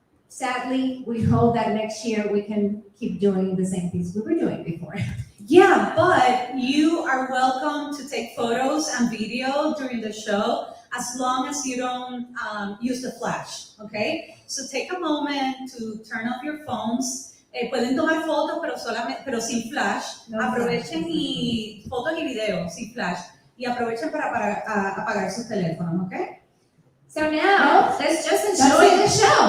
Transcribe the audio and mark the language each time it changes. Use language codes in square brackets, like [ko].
[en] Sadly, we hope that next year we can keep doing the same things we were doing before. Yeah, but you are welcome to take photos and video during the show as long as you don't use the flash, okay? So take a moment to turn off your phones. [es] Pueden tomar fotos, pero sin flash. Aprovechen y fotos y videos sin flash. Y aprovechen para apagar sus teléfonos, okay? [en] So now, let's just enjoy the show.